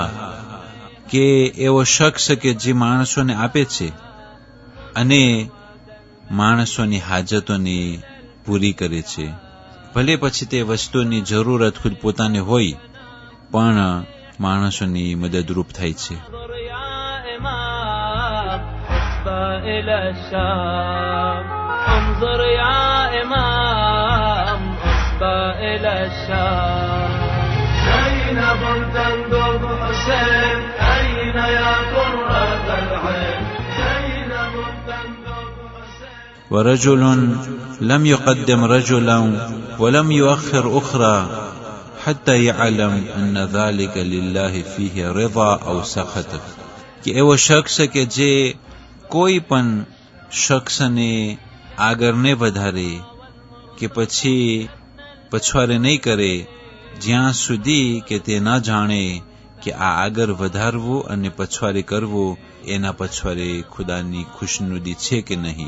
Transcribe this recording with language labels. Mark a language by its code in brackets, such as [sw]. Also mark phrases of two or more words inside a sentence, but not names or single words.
[gu] કે એવો શખ્સ કે જે માણસોને આપે છે અને માણસોની હાજતોને પૂરી કરે છે, ભલે પછી તે વસ્તુની જરૂરત ખુદ પોતાને હોય પણ માણસોની મદદરૂપ થાય છે. [ar] إلى الشام انظر يا إمام حسبى إلى الشام زينب تندب حسين أين يا قرة العين زينب تندب حسين. ورجل لم يقدم رجلا ولم يؤخر أخرى حتى يعلم أن ذلك لله فيه رضا أو سخط. [gu] کہ એવો શખ્સ કે જે કોઈ પણ શખ્સને આગળ નહીં વધારે કે પછી પછવારે નહીં કરે જ્યાં સુધી કે તે ન જાણે કે આ આગળ વધારવું અને પછવારે કરવું એના પછવારે ખુદાની ખુશનુદી છે કે નહીં.